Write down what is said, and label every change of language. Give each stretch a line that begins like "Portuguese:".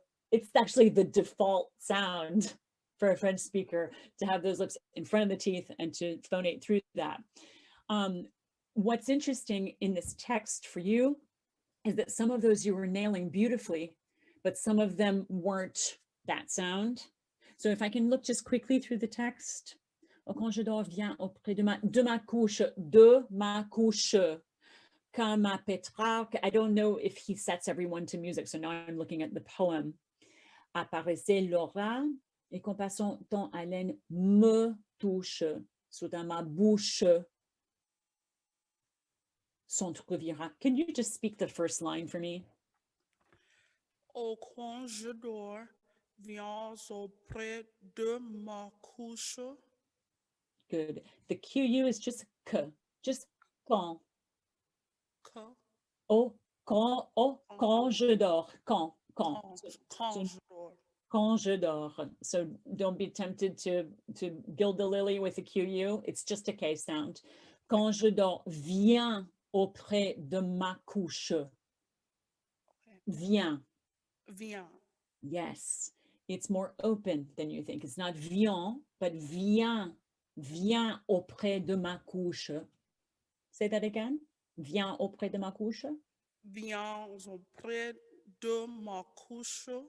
English: it's actually the default sound for a French speaker to have those lips in front of the teeth and to phonate through that. What's interesting in this text for you is that some of those you were nailing beautifully, but some of them weren't that sound. So if I can look just quickly through the text.
French: Oh, quand je dors, viens auprès de ma couche, de ma couche. Comme à Pétrarque.
English: I don't know if he sets everyone to music, so now I'm looking at the poem.
French: Apparaissait Laura, et qu'on passe son temps à haleine me touche, soudain ma bouche s'entr'ouvrira.
English: Can you just speak the first line for me?
French: Au quand je dors, viens auprès de ma couche.
English: Good. The QU is just k, just quand.
French: Que, Oh, quand je dors, quand. quand
English: So
French: je dors. quand je dors.
English: So don't be tempted to gild the lily with a QU. It's just a K sound.
French: Quand je dors, viens auprès de ma couche. Viens. Viens.
English: Yes. It's more open than you think. It's not viens, but viens.
French: Viens auprès de ma couche.
English: Say that again.
French: Viens auprès de ma couche. Viens auprès de ma couche.